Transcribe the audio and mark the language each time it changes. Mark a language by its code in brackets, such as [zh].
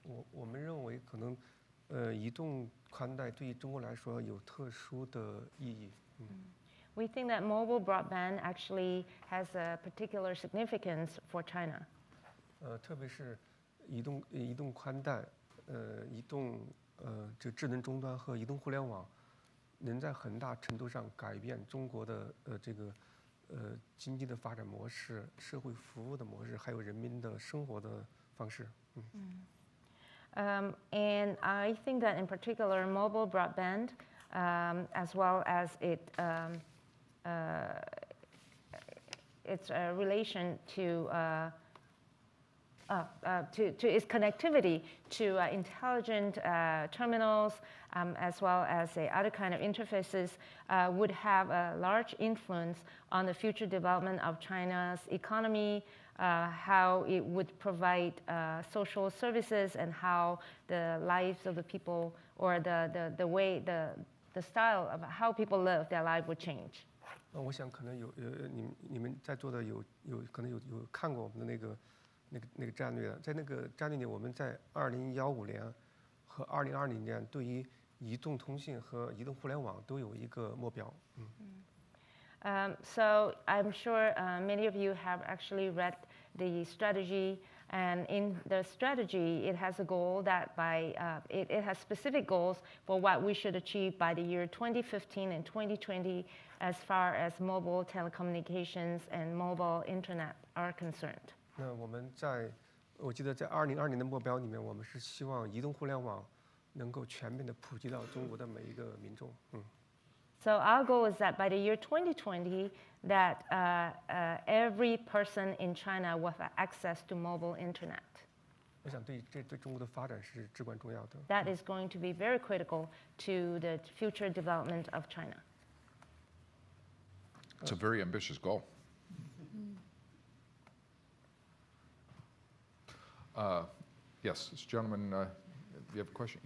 [zh] 我们认为可能移动宽带对于中国来说有特殊的意义。 [en] We think that mobile broadband actually has a particular significance for China. [zh] 特别是移动宽带，移动这智能终端和移动互联网，能在很大程度上改变中国的这个经济的发展模式、社会服务的模式，还有人民的生活的方式。 [en] And I think that in particular mobile broadband, as well as its relation to its connectivity to intelligent terminals, as well as other kind of interfaces, would have a large influence on the future development of China's economy, how it would provide social services, and how the lives of the people, or the way the style of how people live their life would change. [zh] 我想可能你们在座的有可能有看过我们的那个战略的，在那个战略里，我们在2015年和2020年对于移动通信和移动互联网都有一个目标。 [en] So I'm sure many of you have actually read the strategy, and in the strategy, it has a goal that it has specific goals for what we should achieve by the year 2015 and 2020, as far as mobile telecommunications and mobile internet are concerned. [zh] 那我记得在2020年的目标里面，我们是希望移动互联网能够全面的普及到中国的每一个民众。 [en] So our goal is that by the year 2020, that every person in China will have access to mobile internet. [zh] 我想对中国的发展是至关重要的。 [en] That is going to be very critical to the future development of China. It's a very ambitious goal. Yes, this gentleman, you have a question?